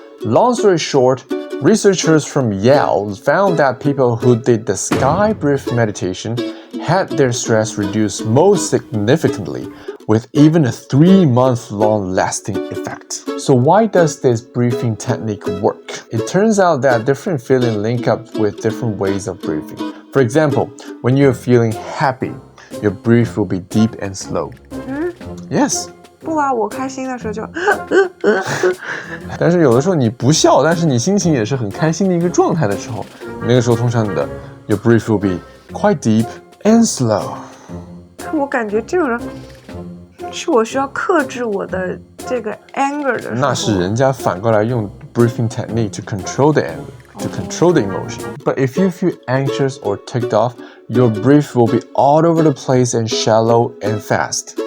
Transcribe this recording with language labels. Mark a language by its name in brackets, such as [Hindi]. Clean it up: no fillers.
[English] Long story short, researchers from Yale found that people who did the sky breath meditation had their stress reduced most significantly, with even a 3-month-long lasting effect. So why does this breathing technique work? It turns out that different feelings link up with different ways of breathing. For example, when you're feeling happy, your breath will be deep and slow. Yes. [Chinese] 不啊，我开心的时候就但是有的时候你不笑，但是你心情也是很开心的一个状态的时候，那个时候通常你的 [English] your breath will be quite deep and slow. [Chinese] 我感觉这种人是我需要克制我的这个 anger 的时候。那是人家反过来用 [English] breathing technique to control the anger, to control the emotion. But if you feel anxious or ticked off, your breath will be all over the place and shallow and fast.